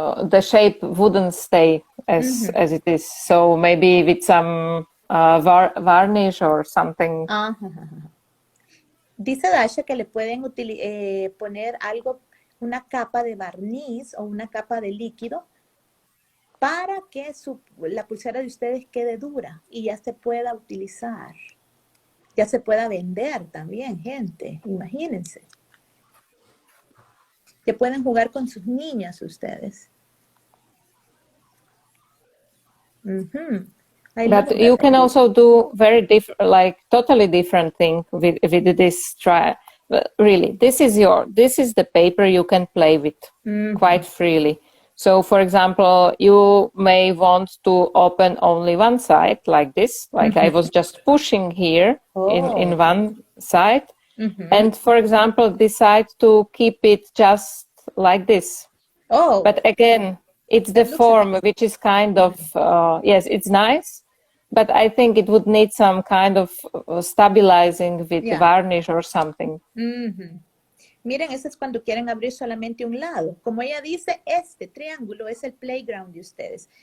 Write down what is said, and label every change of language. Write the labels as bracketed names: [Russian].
[English] The shape wouldn't stay as it is. So maybe with some varnish or something. [Spanish] Dice Dasha que le pueden poner algo, una capa de barniz o una capa de líquido para que la pulsera de ustedes quede dura y ya se pueda utilizar. Ya se pueda vender también, gente. Imagínense. Que pueden jugar con sus niñas ustedes. [English] But you can also do very different, like totally different thing with this try. But really, this is the paper you can play with quite freely. So, for example, you may want to open only one side like this, like I was just pushing here in one side. And, for example, decide to keep it just like this. But again, it's the form which is kind of, yes, it's nice, but I think it would need some kind of stabilizing with varnish or something. [Spanish] Miren, ese es cuando quieren abrir solamente un lado. Como ella dice, este triángulo es el playground de ustedes.